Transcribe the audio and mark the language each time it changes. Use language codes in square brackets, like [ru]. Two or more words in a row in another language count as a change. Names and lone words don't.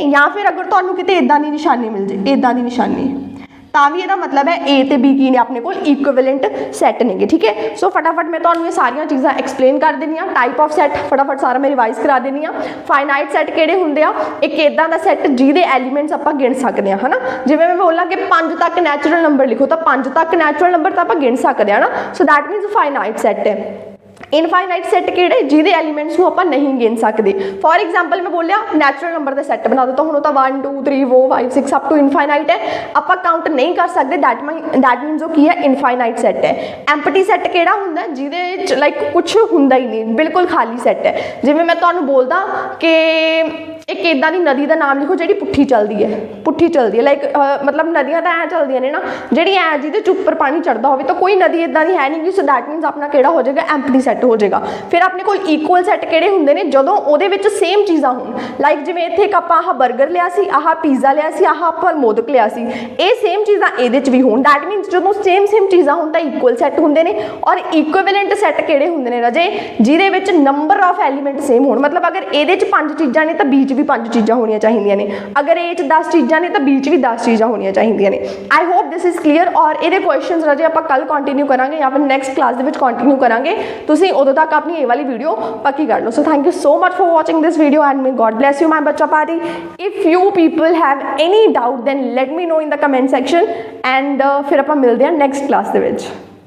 [pa] ਯਾ ਫਿਰ ਅਗਰ ਤੁਹਾਨੂੰ ਕਿਤੇ ਇਦਾਂ ਦੀ ਨਿਸ਼ਾਨੀ ਮਿਲ ਜਾਏ, ਇਦਾਂ ਦੀ ਨਿਸ਼ਾਨੀ, ਤਾਂ ਭੀ ਇਹਦਾ ਮਤਲਬ ਹੈ ਏ ਤੇ ਬੀ ਕੀ ਨੇ ਅਪਣੇ ਕੋਲ [en] equivalent set [pa] ਨੇ। ਠੀਕ ਹੈ, ਸੋ ਫਟਾਫਟ ਮੈਂ ਤੁਹਾਨੂੰ ਯੇ ਸਾਰੀਆਂ ਚੀਜ਼ਾਂ ਐਕਸਪਲੇਨ ਕਰ ਦੇਣੀ। [en] type of set [pa] ਫਟਾਫਟ ਸਾਰਾ ਮੈਂ ਰਿਵਾਈਜ਼ ਕਰਾ ਦੇਣੀ। [en] finite set [pa] ਕਿਹੜੇ ਹੁੰਦੇ ਆ? ਏਕ ਇਦਾਂ ਦਾ ਸੈਟ ਜਿਹਦੇ ਐਲੀਮੈਂਟਸ ਆਪਾਂ ਗਿਣ ਸਕਦੇ ਹਾਂ, ਹੈ ਨਾ। ਜਿਵੇਂ ਮੈਂ ਬੋਲਾਂ ਕਿ 5 ਤਕ [en] natural number [pa] ਲਿਖੋ, ਤੋ 5 ਤਕ [en] natural number [pa] ਤੋ ਆਪਾਂ ਗਿਣ ਸਕਦੇ ਹਾਂ ਨਾ। [en] so that means finite set है। infinite set किहड़े? [pa] ਜਿਹਦੇ ਐਲੀਮੈਂਟਸ ਨੂੰ ਆਪਾਂ ਨਹੀਂ ਗਿਨ ਸਕਦੇ। [en] for example [pa] ਮੈਂ ਬੋਲਿਆ [en] natural number [pa] ਕਾ ਸੈਟ ਬਣਾ ਦੋ, ਤੋ ਹੁਣ 1 2 3 4 5 6 [en] up to infinite [pa] ਹੈ, ਆਪਾਂ ਕਾਊਂਟ ਨਹੀਂ ਕਰ ਸਕਤੇ। [en] that means [pa] ਵੋ ਕੀ ਹੈ? [en] infinite set [pa] ਹੈ। [en] empty set [pa] ਕਿਹੜਾ ਹੁੰਦਾ? ਜਿਹਦੇ ਲਾਈਕ ਕੁਛ ਹੁੰਦਾ ਹੀ ਨਹੀਂ, ਬਿਲਕੁਲ ਖਾਲੀ ਸੈਟ ਹੈ। ਜਿਵੇਂ ਮੈਂ ਤੁਹਾਨੂੰ ਬੋਲਦਾ ਕਿ ਏਕ ਇਦਾਂ ਦੀ ਨਦੀ ਕਾ ਨਾਮ ਲਿਖੋ ਜਿਹੜੀ ਪੁੱਠੀ ਚਲਦੀ ਹੈ, ਪੁੱਠੀ ਚਲਦੀ ਹੈ, ਲਾਈਕ ਮਤਲਬ ਨਦੀਆਂ ਤੋ ਐ ਚਲਦੀਆਂ ਨੇ ਨਾ, ਜਿਹੜੀ ਐ ਜਿਹਦੇ ਚ ਉਪਰ ਪਾਣੀ ਚੜ੍ਹਦਾ ਹੋਵੇ, ਤੋ ਕੋਈ ਨਦੀ ਇਦਾਂ ਦੀ ਹੈ ਨਹੀਂ। [en] so that means [pa] ਅਪਣਾ ਕਿਹੜਾ ਹੋ ਜਾਏਗਾ? [en] empty set [pa] ਹੋ ਜਾਏਗਾ। ਫਿਰ ਅਪਣੇ ਕੋਲ [en] equal set [pa] ਕਿਹੜੇ ਹੁੰਦੇ ਨੇ? ਜਦੋਂ ਉਹਦੇ ਵਿਚ ਸੇਮ ਚੀਜ਼ਾਂ ਹੋਣ, ਲਾਈਕ ਜਿਵੇਂ ਇੱਥੇ ਏਕ ਆਪਾਂ ਆਹ ਬਰਗਰ ਲਿਆ ਸੀ, ਆਹ ਪੀਜ਼ਾ ਲਿਆ ਸੀ, ਆਹ ਆਪਾਂ ਮੋਦਕ ਲਿਆ ਸੀ, ਯੇ ਸੇਮ ਚੀਜ਼ਾਂ ਇਹਦੇ ਚ ਭੀ ਹੋਣ। [en] that means [pa] ਜਦੋਂ ਸੇਮ ਚੀਜ਼ਾਂ ਹੋਣ ਤਾਂ [en] equal set [pa] ਹੁੰਦੇ ਨੇ। ਔਰ [en] equivalent set [pa] ਕਿਹੜੇ ਹੁੰਦੇ ਨੇ ਰਾਜੇ? ਜਿਹਦੇ ਵਿਚ [en] number of element same [pa] ਹੋਣ। ਮਤਲਬ ਅਗਰ ਇਹਦੇ ਚ 5 ਚੀਜ਼ਾਂ ਨੇ ਤਾਂ ਬੀ ਚ ਭੀ 5 ਚੀਜ਼ਾਂ ਹੋਣੀਆਂ ਚਾਹੀਏ ਨੇ, ਅਗਰ ਏ ਚ 10 ਚੀਜ਼ਾਂ ਨੇ ਤੋ ਬੀ ਚ ਭੀ 10 ਚੀਜ਼ਾਂ ਹੋਣੀਆਂ ਚਾਹੀਏ ਨੇ। [en] I hope this is clear. [pa] ਔਰ ਯੇ ਕੁਐਸ਼ਚਨ ਰਾਜੇ ਆਪਾਂ ਕਲ ਕੰਟੀਨਿਊ ਕਰਾਂਗੇ ਯਾ ਫਿਰ [en] next class [pa] ਦੇ ਵਿਚ ਕੰਟੀਨਿਊ ਕਰਾਂਗੇ। ਤੁਸੀਂ ਉਦੋਂ ਤਕ ਅਪਣੀ ਯੇ ਵਾਲੀ ਵੀਡੀਓ ਪੱਕੀ ਕਰ ਲੋ। [en] so thank you so much for watching this video and may God bless you my [hi] बच्चा पार्टी। [en] if you people have any doubt then let me know in the comment section and [pa] ਫਿਰ ਆਪਾਂ ਮਿਲਦੇ ਹਾਂ [en] next class [pa] ਦੇ ਵਿਚ।